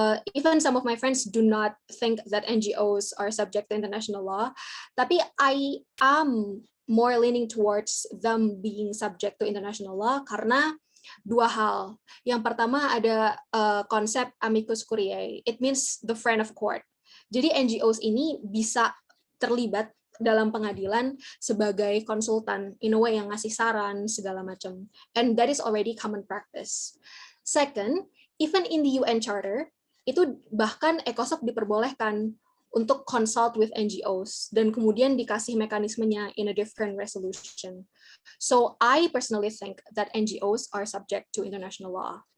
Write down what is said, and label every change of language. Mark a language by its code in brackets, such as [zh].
[en] Even some of my friends do not think that NGOs are subject to international law, tapi I am more leaning towards them being subject to international law [id] karena 2 hal. Yang pertama ada konsep amicus curiae. [en] It means the friend of court. [id] Jadi NGOs ini bisa terlibat dalam pengadilan sebagai konsultan, [en] in a way [id] yang ngasih saran segala macam. [en] And that is already common practice. Second, even in the UN Charter, [id] itu bahkan ECOSOC diperbolehkan untuk [en] consult with NGOs, [id] dan kemudian dikasih mekanismenya [en] in a different resolution. So I personally think that NGOs are subject to international law.